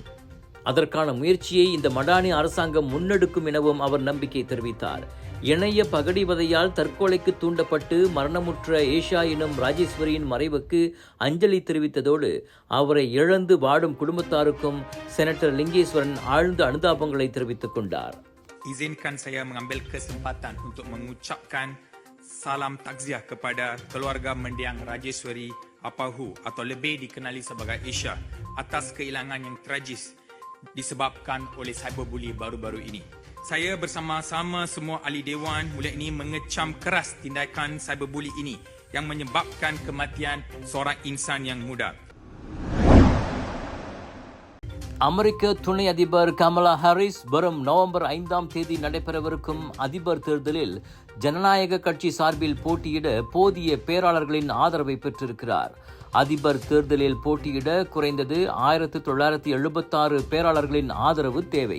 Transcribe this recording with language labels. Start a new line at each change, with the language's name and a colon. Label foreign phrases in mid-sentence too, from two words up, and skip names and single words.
Tamil: அதற்கான முயற்சியை இந்த மடானி அரசாங்கம் முன்னெடுக்கும் எனவும் அவர் நம்பிக்கை தெரிவித்தார். இணைய பகடிவதையால் தற்கொலைக்கு தூண்டப்பட்டு மரணமுற்ற ஏஷா எனும் ராஜேஸ்வரியின் மறைவுக்கு அஞ்சலி தெரிவித்ததோடு அவரை இழந்து வாடும் குடும்பத்தாருக்கும் செனட்டர் லிங்கேஸ்வரன் ஆழ்ந்த அனுதாபங்களை தெரிவித்துக் கொண்டார்.
Malay: Izinkan saya mengambil kesempatan untuk mengucapkan salam takziah kepada keluarga mendiang Rajeswari Apahu atau lebih dikenali sebagai Isha atas kehilangan yang tragis disebabkan oleh cyberbully baru-baru ini. Saya bersama-sama semua ahli dewan mulai ini mengecam keras tindakan cyberbully ini yang menyebabkan kematian seorang insan yang muda.
Tamil: அமெரிக்க துணை அதிபர் கமலா ஹாரிஸ் வரும் நவம்பர் 5ஆம் தேதி நடைபெறவிருக்கும் அதிபர் தேர்தலில் ஜனநாயக கட்சி சார்பில் போட்டியிட போதிய பேராளர்களின் ஆதரவை பெற்றிருக்கிறார். அதிபர் தேர்தலில் போட்டியிட குறைந்தது 1976 பேராளர்களின் ஆதரவு தேவை.